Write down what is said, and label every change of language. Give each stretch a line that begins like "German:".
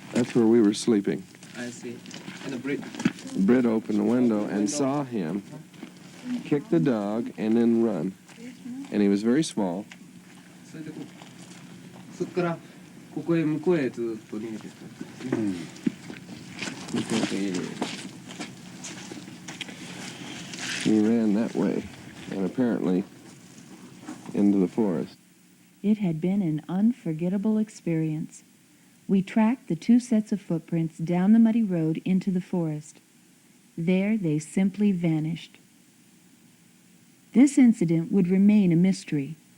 English: That's where we were sleeping. I see. And the brick. Britt opened the window and saw him kick the dog and then run. And he was very small.
Japanese: そこからここへ向こうへずっと逃げていったんですね。
English: He ran that way and apparently into the forest. It had been an unforgettable experience. We tracked the two sets of footprints down the muddy road into the forest. There they simply vanished. This incident would remain a mystery.